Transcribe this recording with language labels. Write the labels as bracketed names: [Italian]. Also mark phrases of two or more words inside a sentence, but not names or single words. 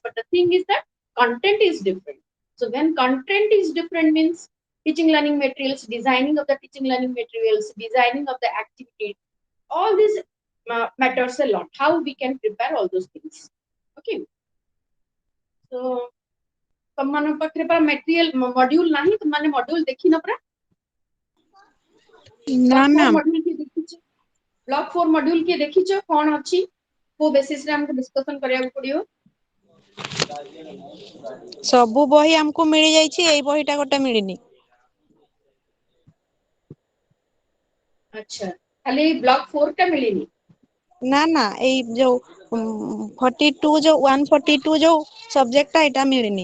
[English] But the thing is that content is different. So when content is different means teaching learning materials, designing of the teaching learning materials, designing of the activity, all this matters a lot. How we can prepare all those things. Okay. So [Odia] ତମମାନଙ୍କ ପାଖରେ ପରା [English] material module [Odia] ନାହିଁ, ତୁମମାନେ module ଦେଖିନ ପରା? ନା Block 4 ମ୍ୟାମ୍ module କିଏ ଦେଖିଛ? [English] Block 4 module [Odia] କିଏ ଦେଖିଛ? କ'ଣ ଅଛି? କୋଉ basis ରେ ଆମକୁ discussion କରିବାକୁ ପଡିବ? ସବୁ ବହି ଆମକୁ ମିଳି ଯାଇଛି, ଏଇ ବହିଟା ଗୋଟେ ମିଳିନି। ଆଚ୍ଛା, ଖାଲି block 4 ଟା ମିଳିନି? ନା ନା, ଏଇ ଯୋଉ 42 ଯୋଉ 142 ଯୋଉ ସବଜେକ୍ଟଟା ଏଇଟା ମିଳିନି।